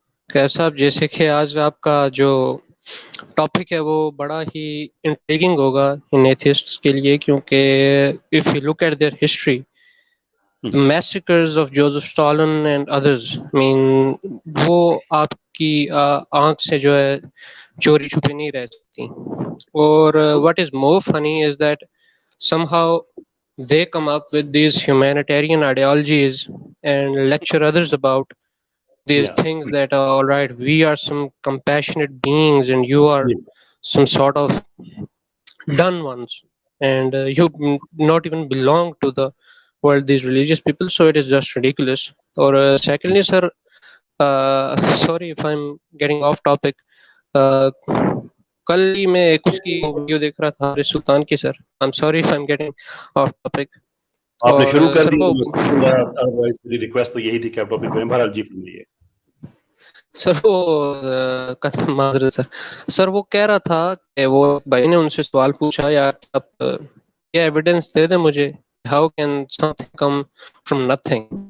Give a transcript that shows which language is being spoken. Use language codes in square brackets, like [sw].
[ur] کیسا آپ, جیسے کہ آج آپ کا جو ٹاپک ہے وہ بڑا ہی انٹریگنگ ہوگا ان ایتھیسٹس کے لیے, کیونکہ [en] if you look at their history, the massacres of Joseph Stalin and others, I mean, [ur] وہ آپ کی آنکھ سے جو ہے چوری چھپی نہیں رہ سکتی. [en] اور what is more funny is that somehow they come up with these humanitarian ideologies and lecture others about these things that are all right, we are some compassionate beings and you are some sort of done ones, and you not even belong to the world, these religious people, so it is just ridiculous. Or secondly sir, sorry if I'm getting off topic, [ur] کل ہی میں ایک اس کی video دیکھ رہا تھا حارث سلطان کی. [en] Sir I'm sorry if I'm getting off topic. [ur] آپ نے شروع کر سر دی وہ تو میں سمجھوں گا, ادروائز میری ریکویسٹ تو یہی تھی کہ آپ ٹاپک کریں. بہرحال جی فرمائیے. سر وہ معذرت سر, وہ کہہ رہا تھا کہ وہ بھائی نے ان سے سوال پوچھا, یار آپ یہ ایویڈنس دے دیں مجھے, [en] How can something come from nothing.